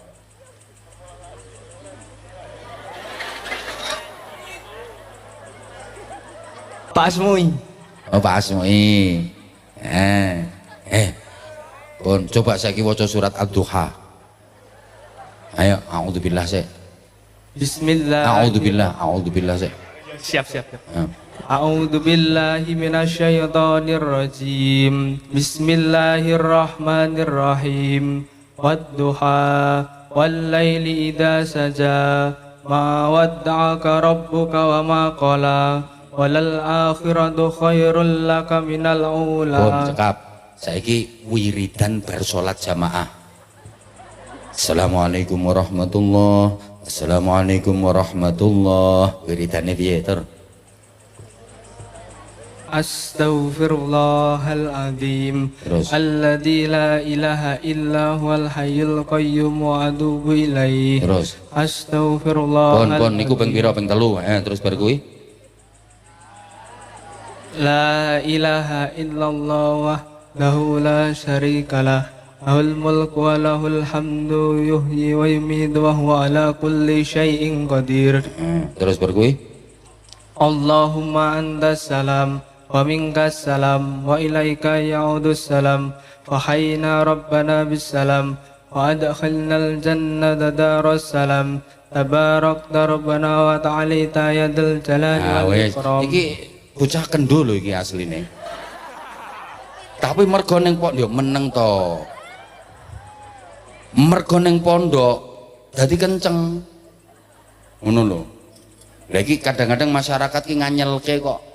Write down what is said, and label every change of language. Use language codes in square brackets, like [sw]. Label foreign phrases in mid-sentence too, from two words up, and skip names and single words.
[jv] Pak Asmui. Oh, Pak Asmui. Pun coba saiki waca surat Ad-Duha. Ayo, a'udzubillah sik. [ar] Bismillah. [jv] A'udzubillah sik. Siap. [ar] أعوذ بالله من الشيطان الرجيم. Bismillahirrahmanirrahim. والضحى والليل إذا سجى. ما ودعك ربك وما قلى. وللآخرة خير لك من الأولى. [jv] Pun cekap. Saiki wiridan bar salat jamaah. [ar] السلام عليكم ورحمة الله. السلام عليكم ورحمة الله. [jv] Wiridane piye, Tur? [ar] أستغفر الله العظيم [jv] Terus. [ar] الذي لا إله إلا هو الحي القيوم وأتوب إليه. [jv] Terus. [ar] Astaghfirullahal [jv] Pon niku ping pira ping 3. Terus bar kuwi. [ar] لا إله إلا الله وحده لا شريك له له الملك وله الحمد يحيي ويميت وهو على كل شيء قدير. [jv] Terus bar kuwi. [ar] اللهم أنت السلام ومنك السلام وإليك يعود السلام فحينا ربنا بالسلام وأدخلنا الجنة دار السلام تباركت ربنا وتعاليت يا ذا الجلال وال [jv] Wis. [ar] ikram. [jv] Iki bocah kendho lho iki asline. Tapi mergo ning pondok yo meneng to. Mergo ning pondok dadi kenceng. Ngono lho. Lah iki kadang-kadang masyarakat ki nganyelke kok.